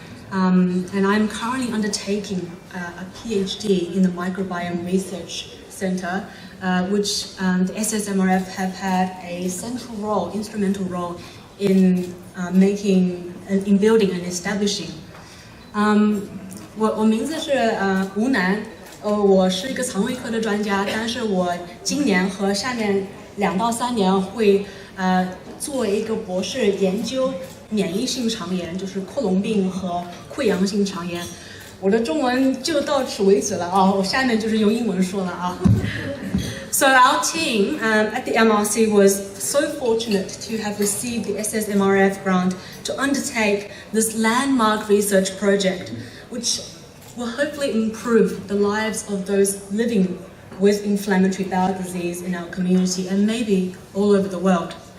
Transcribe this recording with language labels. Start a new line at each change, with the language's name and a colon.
English: And I'm currently undertaking a PhD in the Microbiome Research Centre, which the SSMRF have had a central role, instrumental role in in building and establishing.
Chinese: 我名字是吴楠，我是一个肠胃科的专家，但是我今年和下面2到3年会做一个博士研究免疫性肠炎，就是克隆病和溃疡性肠炎。我的中文就到此为止了啊，我下面就是用英文说了啊。
English: So our team at the MRC was so fortunate to have received the SSMRF grant to undertake this landmark research project, which will hopefully improve the lives of those living with inflammatory bowel disease in our community and maybe all over the world.